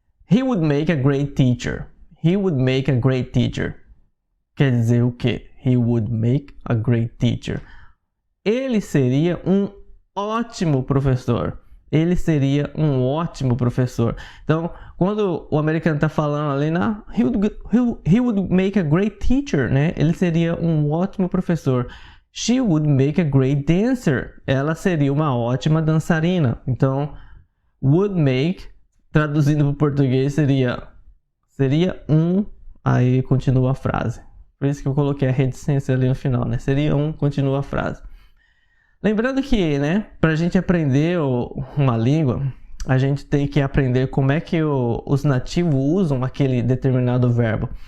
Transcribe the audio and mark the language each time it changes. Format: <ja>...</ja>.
<en>He would make a great teacher. He would make a great teacher.</en> <pt>Quer dizer o quê?</pt> <en>He would make a great teacher.</en> <pt>Ele seria um ótimo professor. Ele seria um ótimo professor. Então, quando o americano está falando ali,</pt> <en>he would make a great teacher,</en> <pt>né? Ele seria um ótimo professor.</pt> <en>She would make a great dancer.</en> <pt>Ela seria uma ótima dançarina. Então, would make, traduzindo para o português, seria um, aí continua a frase. Por isso que eu coloquei a reticência ali no final, né? Seria um, continua a frase. Lembrando que, né, para a gente aprender uma língua, a gente tem que aprender como é que os nativos usam aquele determinado verbo.</pt>